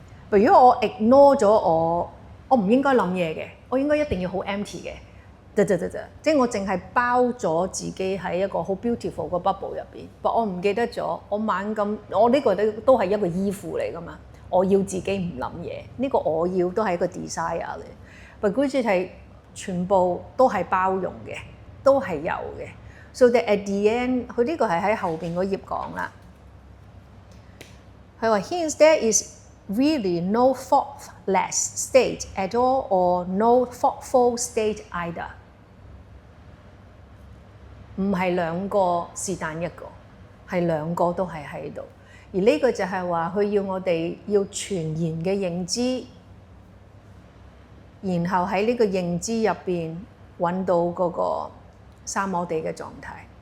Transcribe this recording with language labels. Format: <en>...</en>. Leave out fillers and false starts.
<yue>如果我 ignore 咗我唔應該諗嘢嘅，我應該一定要好 empty 嘅，即係我淨係包咗自己喺一個好 beautiful 個 bubble 入邊，但我唔記得咗，我猛咁，我呢個都係一個依附嚟噶嘛，我要自己唔諗嘢，呢個我要都係一個 desire 嚟，但佢只係全部都係包容嘅，都係有嘅。</yue> <en>So that at the end，</en> <yue>佢呢個係喺後邊嗰頁講啦，佢話</yue> <en>hence there is really no thoughtless state at all or no thoughtful state either。</en> <yue>唔係兩個是但一個，係兩個都係喺度。而呢個就係話佢要我哋要全然嘅認知，然後喺呢個認知入邊揾到嗰個三摩地嘅狀態。</yue>